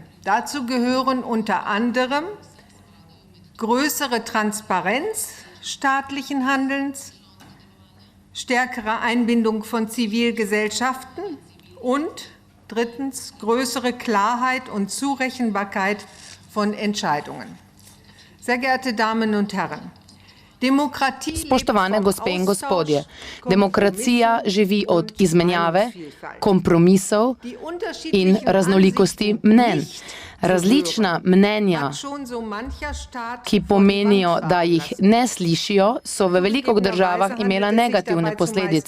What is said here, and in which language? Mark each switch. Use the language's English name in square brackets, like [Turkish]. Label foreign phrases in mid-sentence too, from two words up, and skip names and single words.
[German] Dazu gehören unter anderem größere Transparenz staatlichen Handelns, stärkere Einbindung von Zivilgesellschaften und drittens größere Klarheit und Zurechenbarkeit von Entscheidungen. Sehr geehrte Damen und Herren, [Slovenian] Spoštovane gospe in gospodje, demokracija živi od izmenjave, kompromisov in raznolikosti mnenj. Različna mnenja, ki pomenijo, da jih ne slišijo, so v veliko državah imela negativne posledice.